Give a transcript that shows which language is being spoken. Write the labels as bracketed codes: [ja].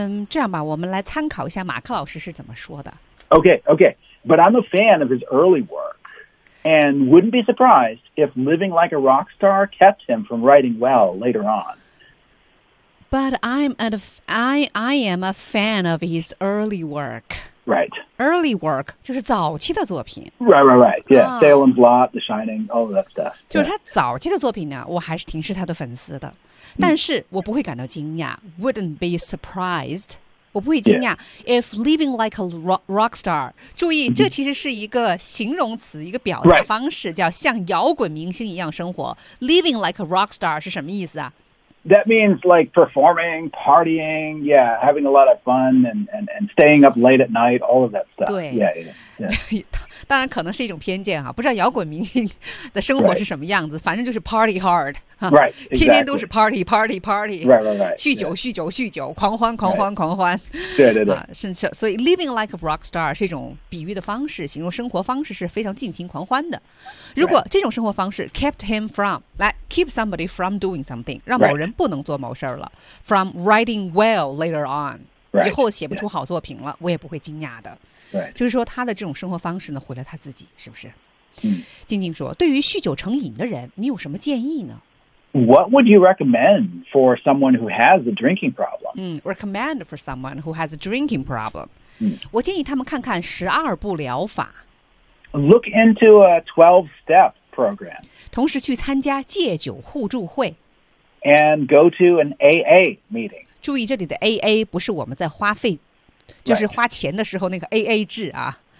[zh] 这样吧，我们来参考一下马克老师是怎么说的。 [en] Okay. But I'm a fan of his early work and wouldn't be surprised if living like a rock star kept him from writing well later on. But I am a fan of his early work. Right. Early work [zh] 就是早期的作品。 [en] Right. Yeah,Salem's Lot, The Shining, all of that stuff. [zh] 就是他早期的作品呢，我还是挺是他的粉丝的。但是我不会感到惊讶 [en] wouldn't be surprised, [zh] 我不会惊讶、 [en] yeah. if living like a rock star, [zh] 注意、mm-hmm. 这其实是一个形容词一个表达方式、叫像摇滚明星一样生活 [en] living like a rock star [zh] 是什么意思啊 [en] That means like performing, partying, yeah, having a lot of fun and staying up late at night, all of that stuff. [zh] 对 [en] yeah. [zh] 当然可能是一种偏见啊不知道摇滚明星的生活是什么样子、 [en] right. [zh] 反正就是 [en] party hard。 Right, exactly. [zh] 天天都是 party. [en] Right. [zh] 酗酒，狂欢。对。所以 [en] living like a rock star [zh] 是一种比喻的方式，形容生活方式是非常尽情狂欢的。如果这种生活方式 [en] kept him from, [zh] 来 [en] keep somebody from doing something, [zh] 让某人不能做某事了、 [en] right. from writing well later on,、 right. [zh] 以后写不出好作品了、 [en] yeah. [zh] 我也不会惊讶的。 [en] Right. [zh] 就是说他的这种生活方式呢毁了他自己是不是、嗯、静静说对于酗酒成瘾的人你有什么建议呢 [en] What would you recommend for someone who has a drinking problem? Recommend for someone who has a drinking problem.、 Mm. [zh] 我建议他们看看十二步疗法。 [en] Look into a 12-step program. [zh] 同时去参加戒酒互助会。 [en] And go to an AA meeting. [zh] 注意这里的 AA 不是我们在花费、 [en] right. [zh] 就是花钱的时候那个 AA 制啊。